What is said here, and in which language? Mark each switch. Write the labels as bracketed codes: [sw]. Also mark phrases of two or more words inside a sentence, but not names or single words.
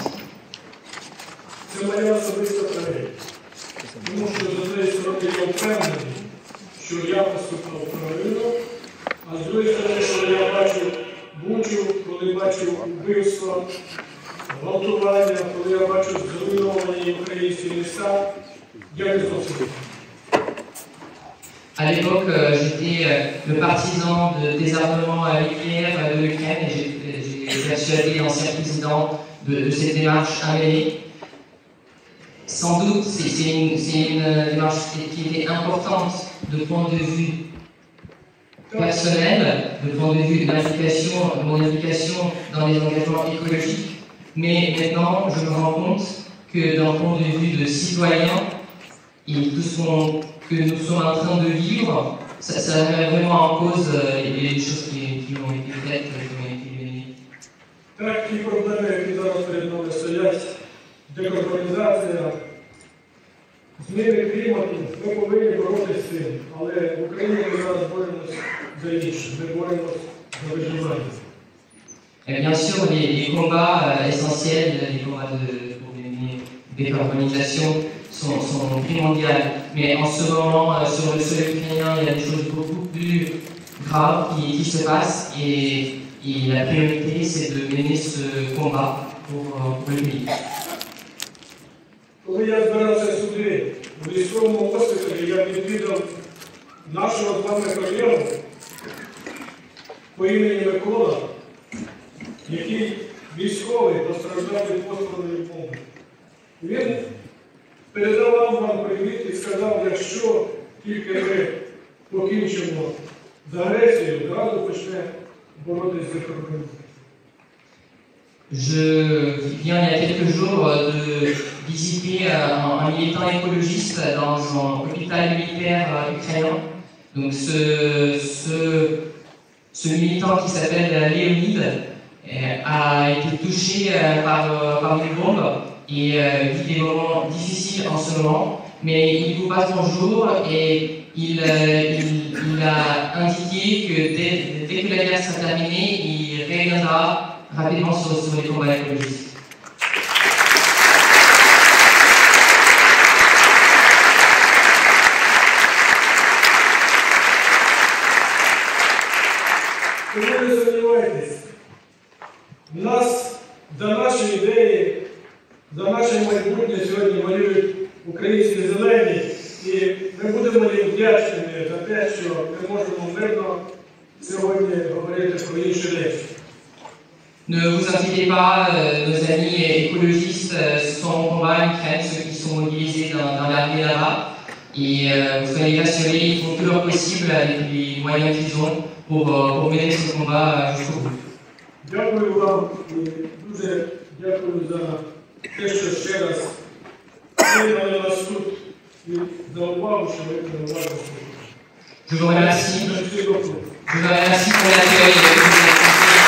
[uk] Це моя особиста трагедія. Тому що за 10 років я впевнений, що я поступав правильно, а з другої сторони, що я бачу Бучу, коли бачу вбивства, гвалтування, коли я бачу зруйновані українські міста, я не зовсім. [fr] À l'époque, j'étais le partisan de désarmement nucléaire de l'Ukraine, et j'ai persuadé l'ancien président de cette démarche à mener. Sans doute, c'est une démarche qui était importante de point de vue personnel, de point de vue de mon implication dans les engagements écologiques, mais maintenant, je me rends compte que d'un point de vue de citoyen, et tout ce que nous sommes en train de vivre, ça met vraiment en cause les choses qui ont été faites, qui ont été menées. [uk] Так, ті проблеми, які зараз перед нами стоять, декарбонізація, зміни клімату, ми повинні боротися з цим. Але в Україні ми зараз боремося за інше, ми боремося за виживання. [fr] Bien sûr, les combats essentiels, les combats pour une décarbonisation sont primordiales. Mais en ce moment, sur le sol ukrainien, il y a des choses beaucoup plus graves qui se passent. Et Et la priorité, c'est de mener ce combat pour le pays. [uk] Коли я збирався сюди, у військовому госпіталі, я відвідав нашого з вами колегу по імені Микола, який військовий постраждав від пострілної бомби. Він передавав вам привіт і сказав, якщо тільки ми покінчимо з агресією, зразу почне боротися за кордоном. [fr] Je viens il y a quelques jours de visiter un militant écologiste dans un hôpital militaire ukrainien. Donc ce militant qui s'appelle Léonide a été touché par une bombe et vit des moments difficiles en ce moment, mais il vous passe bonjour et il a indiqué que dès que la guerre sera terminée, il reviendra rapidement sur les combats écologistes. [uk] Тому не сумнівайтесь, за наші ідеї, за наше майбутнє сьогодні воюють українські зелені, і ми будемо їм вдячними за те, що ми можемо мирно сьогодні говорити про інші речі. [fr] Ne vous inquiétez pas, nos amis écologistes sont au combat en Ukraine, ceux qui sont mobilisés dans l'armée là-bas. Et vous soyez rassurés, ils font tout leur possible avec les moyens qu'ils ont pour mener ce combat jusqu'au bout. [uk] Дякую вам і дуже дякую за те, що ще раз приймали нас тут і за увагу, що ви приймали. [fr] Je vous remercie pour l'accueil.